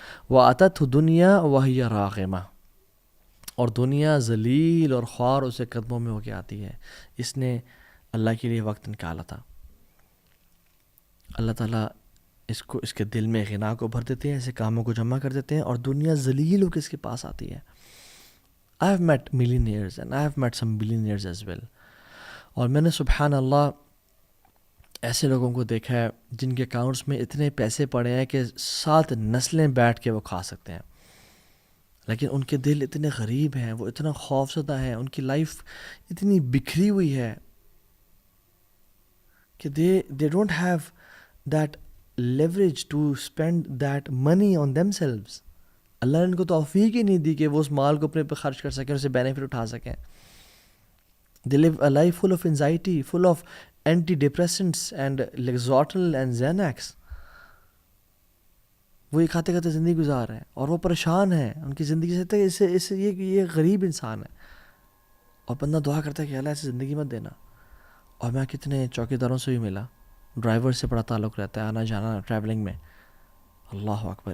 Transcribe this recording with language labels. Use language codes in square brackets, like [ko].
[ar] وَأَتَتْهُ دُنْيَا وَهِيَ رَاغِمَةٌ, [ur] اور دنیا ذلیل اور خوار اسے قدموں میں ہو کے آتی ہے. اس نے اللہ کے لیے وقت نکالا تھا. اللہ تعالیٰ اس کے دل میں غنا کو بھر دیتے ہیں, ایسے کاموں کو جمع کر دیتے ہیں, اور دنیا ذلیل ہو کے اس کے پاس آتی ہے. [en] I have met millionaires and I have met some billionaires as well. [ur] اور میں نے سبحان اللہ ایسے لوگوں کو دیکھا ہے جن کے اکاؤنٹس میں اتنے پیسے پڑے ہیں کہ 7 نسلیں بیٹھ کے وہ کھا سکتے ہیں, لیکن ان کے دل اتنے غریب ہیں, وہ اتنا خوفزدہ ہیں, ان کی لائف اتنی بکھری ہوئی ہے کہ [en] they don't have that leverage to spend that money on themselves. [ur] اللہ نے ان کو توفیق ہی نہیں دی کہ وہ اس مال کو اپنے پہ خرچ کر سکیں, اسے بینیفٹ اٹھا سکیں. [en] They live a life full of anxiety, full of antidepressants and Lexotil and Xanax. [ur] وہ یہ کھاتے کھاتے زندگی گزار رہے ہیں اور وہ پریشان ہیں ان کی زندگی سے. یہ غریب انسان ہے, اور بندہ دعا کرتا ہے کہ اللہ ایسی زندگی مت دینا. اور میں کتنے چوکیداروں سے بھی ملا, ڈرائیور سے بڑا تعلق رہتا ہے, آنا جانا ٹریولنگ میں. اللہ اکبر.